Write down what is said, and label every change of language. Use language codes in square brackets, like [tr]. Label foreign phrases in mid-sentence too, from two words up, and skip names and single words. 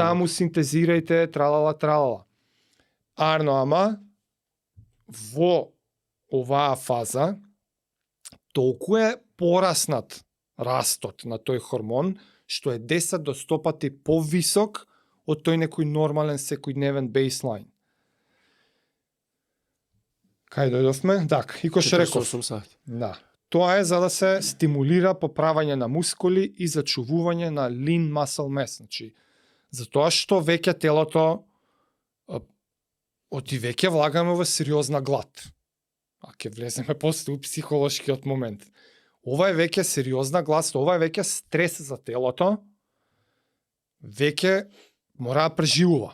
[mk] таму, синтезирајте, тралала. Арно, ама, во оваа фаза, толку е пораснат растот на тој хормон, што е 10 до 100 пати повисок од тој некој нормален секојдневен бейслайн. Кај дојдовме? Так, и кој што реков. 48 сати. Да. Тоа е за да се стимулира поправање на мускули и зачувување на [en] lean muscle mass. [mk] Значи, затоа што веќе телото оти веќе влагаме во сериозна глад. А ќе влеземе после у психолошкиот момент. Ова е веќе сериозна глас, ова е веќе стрес за телото, веќе мора да преживува.